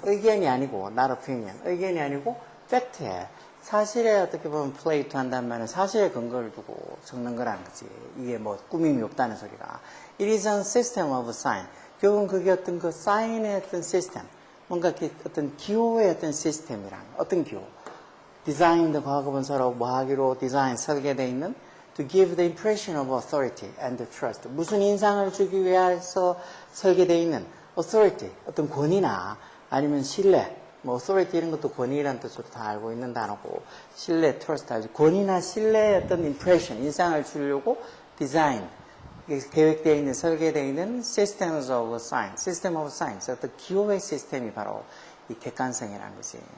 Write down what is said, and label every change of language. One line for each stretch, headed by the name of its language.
Korean: 의견이 아니고,
English: not opinion.
Korean: 의견이 아니고, fact에 사실에 어떻게 보면 play to 한다는 말은 사실에 근거를 두고 적는 거라는 거지. 이게 뭐 꾸밈이 없다는 소리가.
English: It is a system of sign.
Korean: 결국은 그게 어떤 그 sign의 어떤 시스템. 뭔가 어떤 기호의 어떤 시스템이란. 어떤 기호?
English: designed
Korean: 과거분사로 뭐 하기로 디자인 설계되어 있는
English: to give the impression of authority and trust.
Korean: 무슨 인상을 주기 위해서 설계되어 있는 authority, 어떤 권위나 아니면 신뢰. 뭐 authority 이런 것도 권위라는 뜻으로 다 알고 있는 단어고 신뢰, trust, 아주 권위나 신뢰의 어떤 impression, 인상을 주려고 design, 계획되어 있는, 설계되어 있는
English: systems of sign, system of signs,
Korean: 어떤 기호의 시스템이 바로 이 객관성이라는 것이.